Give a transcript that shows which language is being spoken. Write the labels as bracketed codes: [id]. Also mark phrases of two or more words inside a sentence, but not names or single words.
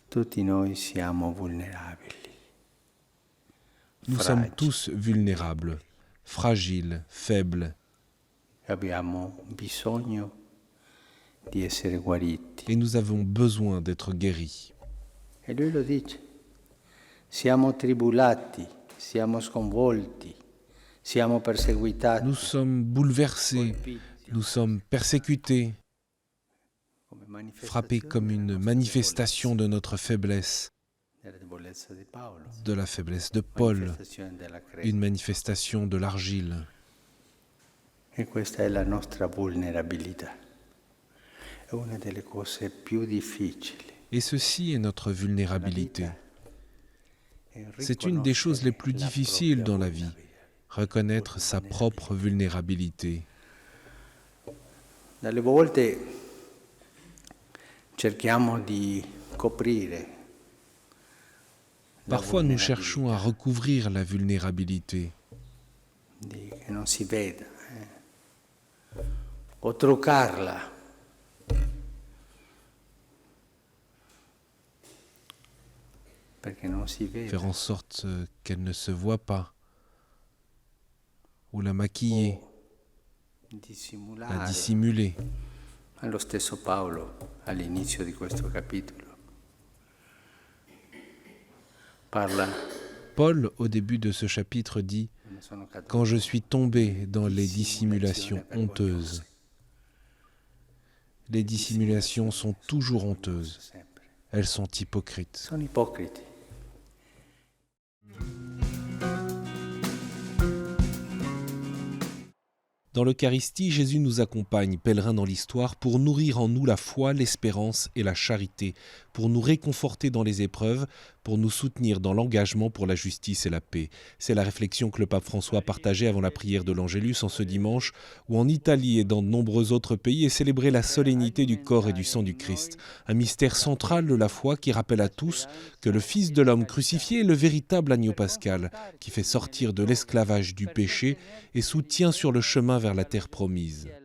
[fr] Nous sommes tous vulnérables, fragiles, faibles. Et nous avons besoin d'être guéris. Et lui le dit. [it] Siamo tribulati, siamo sconvolti. [fr] Nous sommes bouleversés, nous sommes persécutés, frappés comme une manifestation de notre faiblesse, de la faiblesse de Paul, une manifestation de l'argile. [it] Et questa è la nostra vulnerabilità. È una delle cose più difficili. [fr] Et ceci est notre vulnérabilité. C'est une des choses les plus difficiles dans la vie. Reconnaître sa propre vulnérabilité. [it] Dalle volte cerchiamo di coprire. [fr] Parfois nous cherchons à recouvrir la vulnérabilité. [it] Che non si veda. O truccarla. Perché non si veda. [fr] Faire en sorte qu'elle ne se voit pas. Ou la maquiller, la dissimuler. [it] Lo stesso Paolo all'inizio di questo capitolo parla. [fr] Paul, au début de ce chapitre, dit « Quand je suis tombé dans les dissimulations honteuses ». Les dissimulations sont toujours honteuses. Elles sont hypocrites. [it] Sono ipocriti. [fr] Dans l'Eucharistie, Jésus nous accompagne, pèlerins dans l'histoire, pour nourrir en nous la foi, l'espérance et la charité, pour nous réconforter dans les épreuves, pour nous soutenir dans l'engagement pour la justice et la paix. C'est la réflexion que le pape François partageait avant la prière de l'Angélus en ce dimanche, où en Italie et dans de nombreux autres pays est célébrée la solennité du corps et du sang du Christ, un mystère central de la foi qui rappelle à tous que le Fils de l'homme crucifié est le véritable agneau pascal, qui fait sortir de l'esclavage du péché et soutient sur le chemin vers la terre promise.